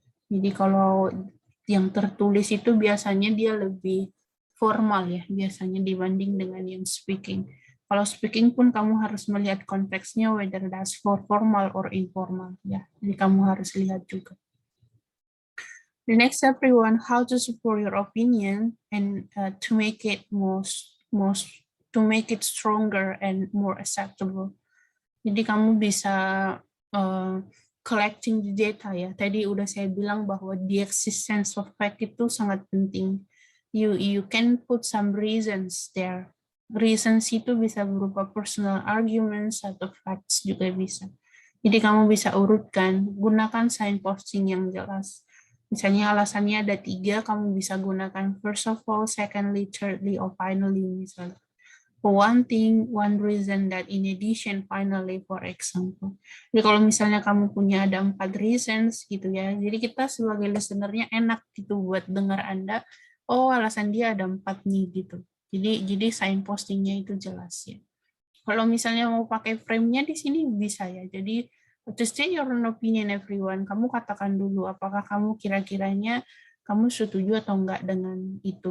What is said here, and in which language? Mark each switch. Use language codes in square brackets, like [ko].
[id] Jadi kalau yang tertulis itu biasanya dia lebih formal ya, biasanya dibanding dengan yang speaking. Kalau speaking pun kamu harus melihat konteksnya, [en] whether that's for formal or informal [id] ya. Jadi kamu harus lihat juga. [en] The next everyone, how to support your opinion and to make it to make it stronger and more acceptable. [id] Jadi kamu bisa [en] collecting the data [id] ya. Tadi udah saya bilang bahwa [en] the existence of fact [id] itu sangat penting. [en] You can put some reasons there. [id] Reasons itu bisa berupa personal arguments atau facts juga bisa. Jadi kamu bisa urutkan, gunakan signposting yang jelas. Misalnya alasannya ada 3, kamu bisa gunakan [en] first of all, secondly, thirdly, or finally [id] misalnya. [en] For one thing, one reason, that in addition, finally, for example. [id] Jadi kalau misalnya kamu punya ada 4 reasons gitu ya, jadi kita sebagai listener-nya enak gitu buat dengar Anda, oh alasan dia ada 4 nih gitu. Jadi signposting-nya itu jelas ya. Kalau misalnya mau pakai frame-nya di sini bisa ya. Jadi [en] to state your own opinion everyone, [id] kamu katakan dulu apakah kamu kira-kiranya kamu setuju atau enggak dengan itu.